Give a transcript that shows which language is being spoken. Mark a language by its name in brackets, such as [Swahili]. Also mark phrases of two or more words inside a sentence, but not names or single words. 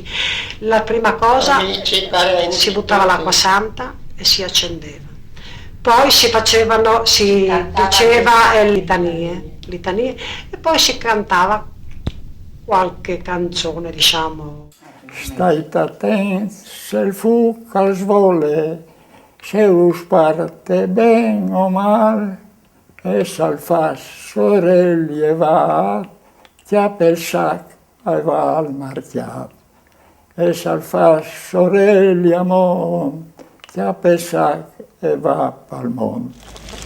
[Italian] La prima cosa si buttava l'acqua santa e si accendeva. Poi si diceva litanie e poi si cantava qualche canzone, diciamo. State attenti se il fuoco [Friulian] als vole, se us parte ben o mal, e s'al fas sorelli e va, chiap el sac e va al marchiap. E s'al fas sorelli amont, chiap el sac e va al mont.